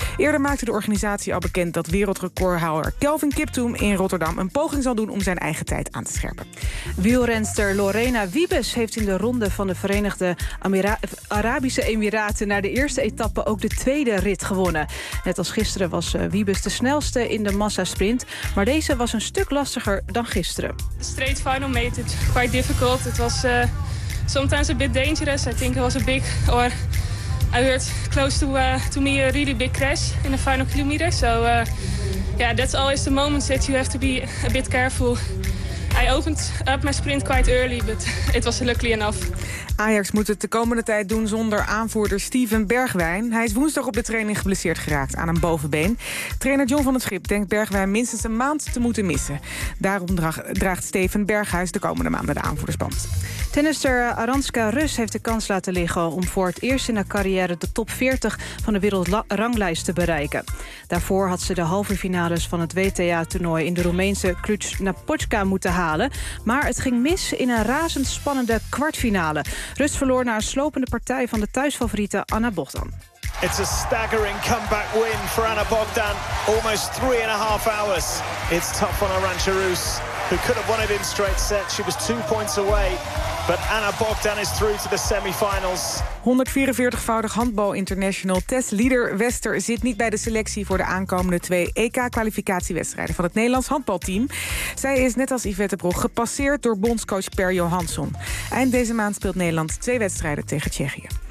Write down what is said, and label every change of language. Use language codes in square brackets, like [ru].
[nl] Eerder maakte de organisatie al bekend dat wereldrecordhouder Kelvin Kiptoum in Rotterdam een poging zal doen om zijn eigen tijd aan te scherpen. Wielrenster Lorena Wiebes heeft in de ronde van de Verenigde Arabische Emiraten naar de eerste etappe ook de tweede rit gewonnen. Net als gisteren was Wiebes de snelste in de massasprint, maar deze was een stuk lastiger dan gisteren. [en] The straight final made it quite difficult. It was sometimes a bit dangerous. I think it was a big, or I heard close to me, a really big crash in the final kilometer. So yeah, that's always the moment that you have to be a bit careful. I opened up my sprint quite early, but it was luckily enough. [nl] Ajax moet het de komende tijd doen zonder aanvoerder Steven Bergwijn. Hij is woensdag op de training geblesseerd geraakt aan een bovenbeen. Trainer John van het Schip denkt Bergwijn minstens een maand te moeten missen. Daarom draagt Steven Berghuis de komende maanden de aanvoerdersband. Tennister Arantxa Rus heeft de kans laten liggen om voor het eerst in haar carrière de top 40 van de wereldranglijst te bereiken. Daarvoor had ze de halve finales van het WTA-toernooi in de Roemeense Cluj-Napoca moeten halen, maar het ging mis in een razendspannende kwartfinale. Rus verloor na een slopende partij van de thuisfavoriete Anna Bogdan. [en] It's a staggering comeback win for Anna Bogdan. Almost 3.5 hours. It's tough on Arantxa Rus, who could have won it in straight sets. She was 2 points away. But Anna Bogdan is through to the semifinals. [nl] 144-voudig handbal international Tess Lieder Wester zit niet bij de selectie voor de aankomende 2 EK-kwalificatiewedstrijden van het Nederlands handbalteam. Zij is net als Yvette Broch gepasseerd door bondscoach Per Johansson. Eind deze maand speelt Nederland 2 wedstrijden tegen Tsjechië.